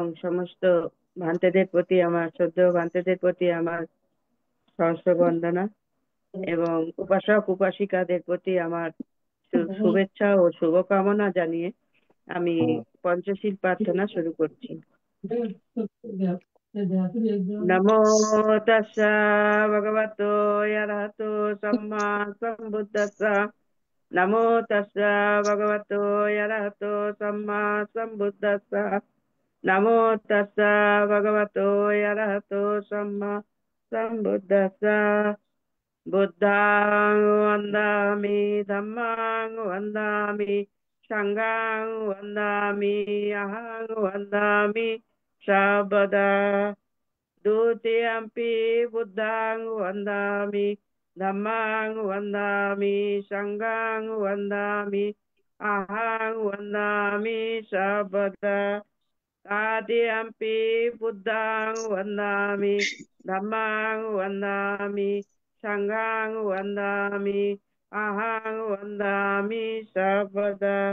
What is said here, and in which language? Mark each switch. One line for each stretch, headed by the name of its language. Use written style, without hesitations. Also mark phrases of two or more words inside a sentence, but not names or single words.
Bangla: সমস্ত ভান্তেদের প্রতি আমার শ্রদ্ধেয় ভান্তেদের প্রতি আমার সহস্র বন্দনা এবং উপাসক উপাসিকাদের প্রতি আমার শুভেচ্ছা ও শুভকামনা জানিয়ে আমি পঞ্চশীল প্রার্থনা শুরু করছি।
Pali: नमो तस्सा भगवतो अरहतो सम्मा सम्बुद्धस्सा नमो तस्सा भगवतो अरहतो सम्मा सम्बुद्धस्सा नमो तस्सा भगवतो अरहतो सम्मा सम्बुद्धस्सा बुद्धां वन्दामि धम्मां वन्दामि संघां वन्दामि अहं वन्दामि सर्वदा द्वितीयम्पि बुद्धां वन्दामि धम्मां वन्दामि संघां वन्दामि अहं वन्दामि सर्वदा तृतीयम्पि बुद्धां वन्दामि धम्मां वन्दामि संघां वन्दामि अहं वन्दामि सर्वदा